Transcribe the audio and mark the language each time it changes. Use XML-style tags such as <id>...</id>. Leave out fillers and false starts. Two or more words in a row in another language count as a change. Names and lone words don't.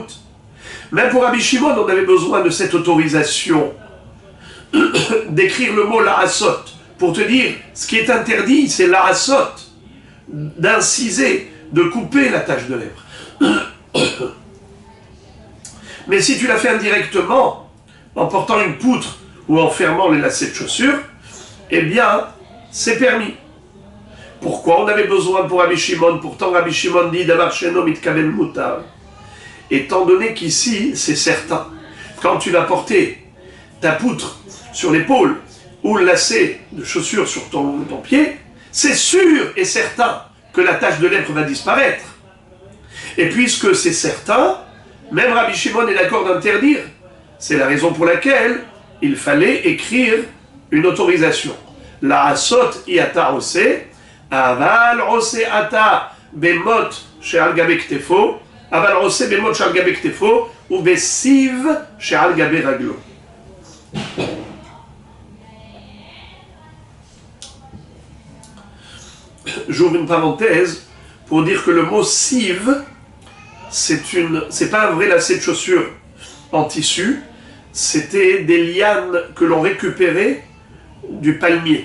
<fr>Même pour Rabbi Shimon, on avait besoin de cette autorisation d'écrire le mot la'asot, pour te dire, ce qui est interdit, c'est la'asot, d'inciser, de couper la tache de lèpre. Mais si tu l'as fait indirectement, en portant une poutre ou en fermant les lacets de chaussures, eh bien, c'est permis. Pourquoi on avait besoin pour Rabbi Shimon? Pourtant, Rabbi Shimon dit</fr> <he>דבר שאינו מתכוון מותר.</he> <fr>Étant donné qu'ici, c'est certain, quand tu vas porter ta poutre sur l'épaule ou le lacet de chaussure sur ton pied, c'est sûr et certain que la tache de lèpre va disparaître. Et puisque c'est certain, même Rabbi Shimon est d'accord d'interdire. C'est la raison pour laquelle il fallait écrire une autorisation.</fr> <he>לעשות אתה עושה, אבל עושה אתה במוט שעל גבי כתפו, אבל עושה במוט שעל גבי כתפו, ou בסיב שעל גבי רגלו.</he> <fr>J'ouvre une parenthèse pour dire que le mot sieve, c'est pas un vrai lacet de chaussure en tissu, c'était des lianes que l'on récupérait du palmier.</fr>